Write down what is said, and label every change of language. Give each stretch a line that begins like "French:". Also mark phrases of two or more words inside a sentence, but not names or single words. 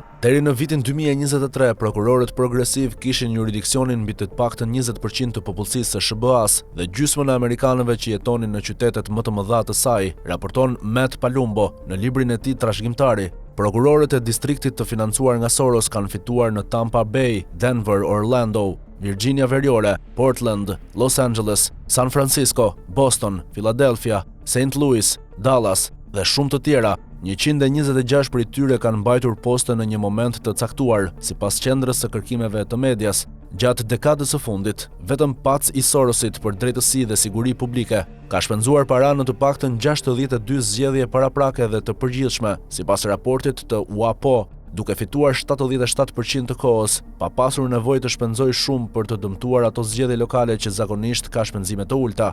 Albanian: Deri në vitin 2023, prokurorët progresiv kishin jurisdiksionin mbi të paktën 20% të popullsisë së SBA-s dhe gjysmën e amerikanëve që jetonin në qytetet më të mëdha të saj, raporton Matt Palumbo në librin e tij Trashëgimtari. Prokurorët e distriktit të financuar nga Soros kanë fituar në Tampa Bay, Denver, Orlando, Virginia Veriore, Portland, Los Angeles, San Francisco, Boston, Philadelphia, St. Louis, Dallas dhe shumë të tjera. 126 prej tyre kanë mbajtur poste në një moment të caktuar, sipas qendrës së kërkimeve të medias. Gjatë dekadës së fundit, vetëm pac I Sorosit për drejtësi dhe siguri publike ka shpenzuar para në të paktën 62 zgjedhje paraprake dhe të përgjithshme, sipas raportit të WAPO, duke fituar 77% të kohës, pa pasur nevojë të shpenzojë shumë për të dëmtuar ato zgjedhje lokale që zakonisht ka shpenzime të ulta.